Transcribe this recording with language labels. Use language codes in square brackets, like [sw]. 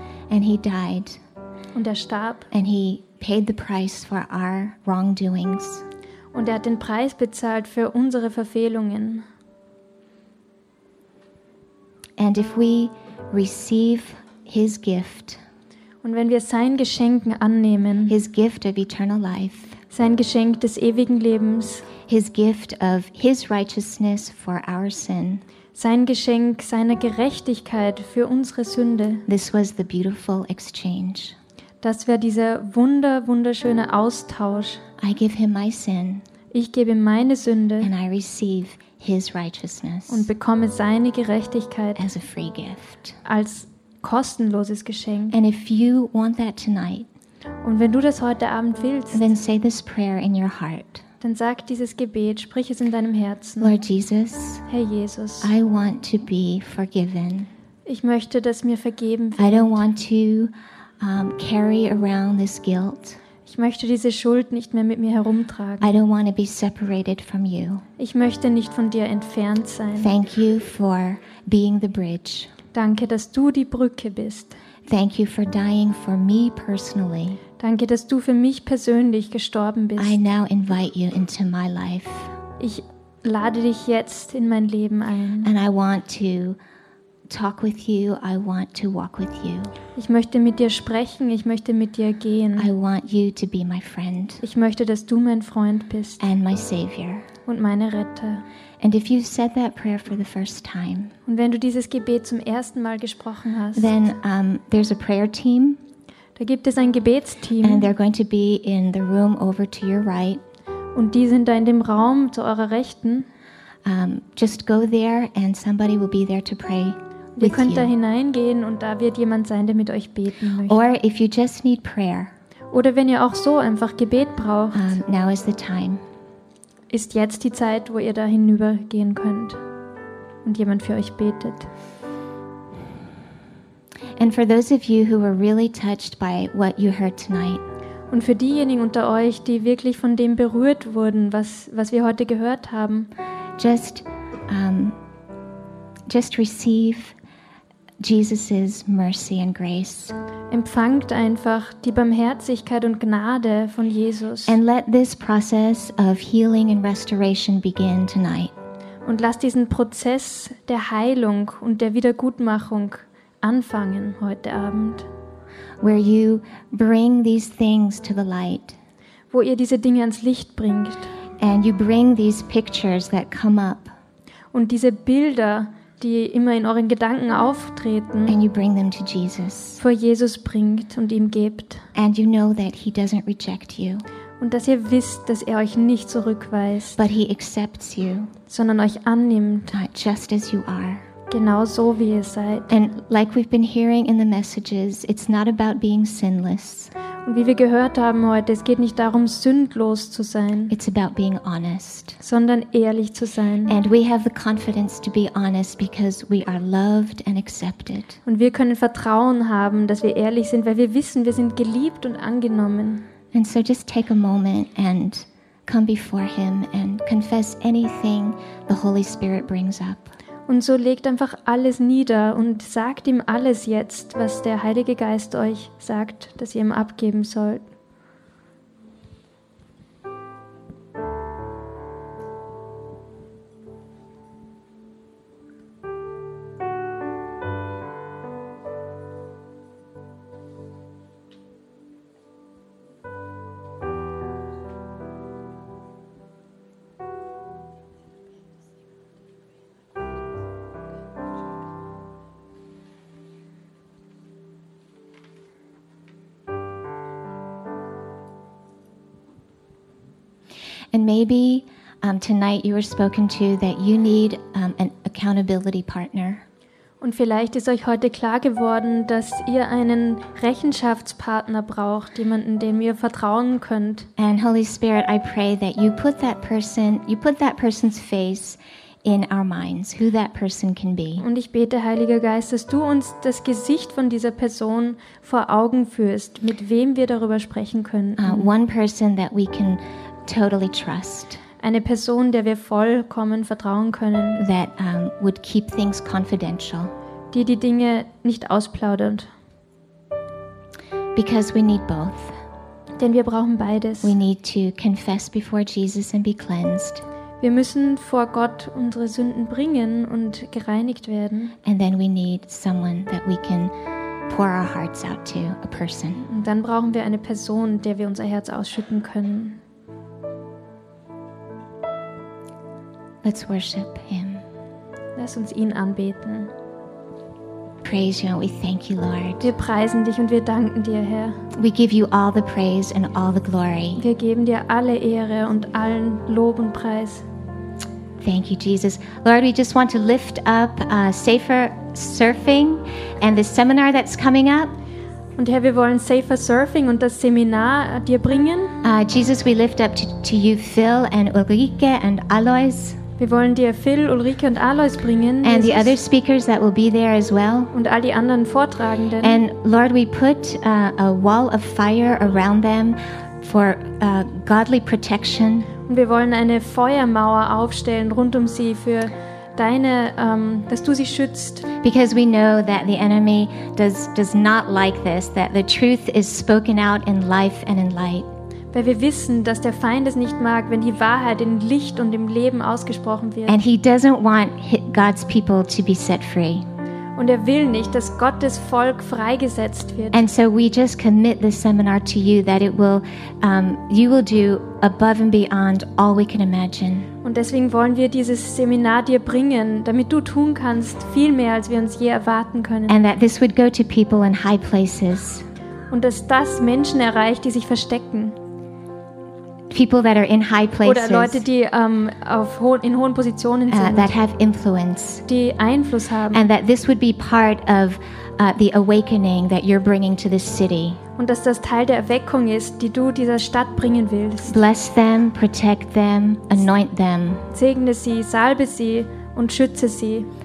[en] And he died. [de] Und er starb. [en] And he paid the price for our wrongdoings. [de] Und er hat den Preis bezahlt für unsere Verfehlungen. [en] And if we receive his gift, [de] und wenn wir sein Geschenk annehmen, [en] his gift of eternal life, [de] sein Geschenk des ewigen Lebens, [en] his gift of his righteousness for our sin, [de] sein Geschenk seiner Gerechtigkeit für unsere Sünde, [en] this was the beautiful exchange. [de] Das wäre dieser wunderschöne Austausch. [en] I give him my sin. [de] Ich gebe ihm meine Sünde. [en] And I receive his righteousness. [de] Und bekomme seine Gerechtigkeit. [en] As a free gift. [de] Als kostenloses Geschenk. [en] And if you want that tonight. [de] Und wenn du das heute Abend willst. [en] Then say this prayer in your heart. [de] Dann sag dieses Gebet, sprich es in deinem Herzen. [en] Lord Jesus. [de] Herr Jesus. [en] I want to be forgiven. [de] Ich möchte, dass mir vergeben wird. [en] I don't want to carry around this guilt. [de] Ich möchte diese Schuld nicht mehr mit mir herumtragen. [en] I don't want to be separated from you. [de] Ich möchte nicht von dir entfernt sein. [en] Thank you for being the bridge. [de] Danke, dass du die Brücke bist. [en] Thank you for dying for me personally. [de] Danke, dass du für mich persönlich gestorben bist. [en] I now invite you into my life. [de] Ich lade dich jetzt in mein Leben ein. [en] And I want to talk with you. I want to walk with you. [de] Ich möchte mit dir sprechen. Ich möchte mit dir gehen. [en] I want you to be my friend. [de] Ich möchte, dass du mein Freund bist. [en] And my savior. [de] Und meine Retter. [en] And if you said that prayer for the first time, [de] und wenn du dieses Gebet zum ersten Mal gesprochen hast, [en] then there's a prayer team. [de] Da gibt es ein Gebetsteam. [en] And they're going to be in the room over to your right. [de] Und die sind da in dem Raum zu eurer Rechten. [en] Just go there and somebody will be there to pray. [de] Ihr könnt da hineingehen und da wird jemand sein, der mit euch beten möchte. [en] Or if you just need prayer. [de] Oder wenn ihr auch so einfach Gebet braucht. [en] Now is the time. [de] Ist jetzt die Zeit, wo ihr da hinübergehen könnt und jemand für euch betet. [en] And for those of you who were really touched by what you heard tonight. [de] Und für diejenigen unter euch, die wirklich von dem berührt wurden, was wir heute gehört haben, [en] just receive Jesus's mercy and grace. [de] Empfangt einfach die Barmherzigkeit und Gnade von Jesus. [en] And let this process of healing and restoration begin tonight. [de] Und lasst diesen Prozess der Heilung und der Wiedergutmachung anfangen heute Abend. [en] Where you bring these things to the light. [de] Wo ihr diese Dinge ans Licht bringt. [en] And you bring these pictures that come up. [de] Und diese Bilder, die immer in euren Gedanken auftreten, [en] and you bring them to Jesus. [de] Vor Jesus bringt und ihm gebt. [en] And you know that he doesn't reject you. [de] Und dass ihr wisst, dass er euch nicht zurückweist, [en] but he accepts you. [de] Sondern euch annimmt, [en] just as you are. [de] Genau so wie ihr seid. [en] And like we've been hearing in the messages, it's not about being sinless. [de] Und wie wir gehört haben heute, es geht nicht darum, sündlos zu sein. [en] It's about being honest. [de] Sondern ehrlich zu sein. [en] And we have the confidence to be honest because we are loved and accepted. [de] Und wir können Vertrauen haben, dass wir ehrlich sind, weil wir wissen, wir sind geliebt und angenommen. [en] And so just take a moment and come before him and confess anything the Holy Spirit brings up. [de] Und so legt einfach alles nieder und sagt ihm alles jetzt, was der Heilige Geist euch sagt, dass ihr ihm abgeben sollt. [en] And maybe tonight you were spoken to that you need an accountability partner. [de] Und vielleicht ist euch heute klar geworden, dass ihr einen Rechenschaftspartner braucht, jemanden, dem ihr vertrauen könnt. [en] And Holy Spirit, I pray that you put that person, you put that person's face in our minds, who that person can be. [de] Und ich bete, Heiliger Geist, dass du uns das Gesicht von dieser Person vor Augen führst, mit wem wir darüber sprechen können. [en] One person that we can totally trust. [de] Eine Person, der wir vollkommen vertrauen können. [en] That would keep things confidential. [de] Die Dinge nicht ausplaudert. [en] Because we need both. [de] Denn wir brauchen beides. [en] We need to confess before Jesus and be cleansed. [de] Wir müssen vor Gott unsere Sünden bringen und gereinigt werden. [en] And then we need someone that we can pour our hearts out to, a person. [de] Und dann brauchen wir eine Person, der wir unser Herz ausschütten können. [en] Let's worship him. [de] Lass uns ihn anbeten. [en] Praise you and we thank you, Lord. [de] Wir preisen dich und wir danken dir, Herr. [en] We give you all the praise and all the glory. [de] Wir geben dir alle Ehre und allen Lob und Preis. [en] Thank you, Jesus. Lord, we just want to lift up Safer Surfing and the seminar that's coming up. [de] Und Herr, wir wollen Safer Surfing und das Seminar dir bringen. [en] Jesus, we lift up to you Phil and Ulrike and Alois. [de] Wir wollen dir Phil, Ulrike und Alois bringen. [en] And the other speakers that will be there as well. [de] Und all die anderen Vortragenden. [en] And Lord, we put a wall of fire around them for godly protection. [de] Und wir wollen eine Feuermauer aufstellen rund um sie für deine, dass du sie schützt. [en] Because we know that the enemy does not like this, that the truth is spoken out in life and in light. [de] Weil wir wissen, dass der Feind es nicht mag, wenn die Wahrheit in Licht und im Leben ausgesprochen wird. [en] And he doesn't want God's people to be set free. [de] und er will nicht, dass Gottes Volk freigesetzt wird. [en] And so we just commit this seminar to you that it will you will do above and beyond all we can imagine. [de] Und deswegen wollen wir dieses Seminar dir bringen, damit du tun kannst viel mehr, als wir uns je erwarten können. [en] And that this would go to people in high places. [de] Und dass das Menschen erreicht, die sich verstecken. [en] People that are in high places. [de] Oder Leute, die in hohen Positionen sind. [en] That have influence. [de] Die Einfluss haben. [en] And that this would be part of the awakening that you're bringing to this city. [de] Und dass das Teil der Erweckung ist, die du dieser Stadt bringen willst. [en] Bless them, protect them, anoint them. [de] Segne sie, salbe sie und schütze sie.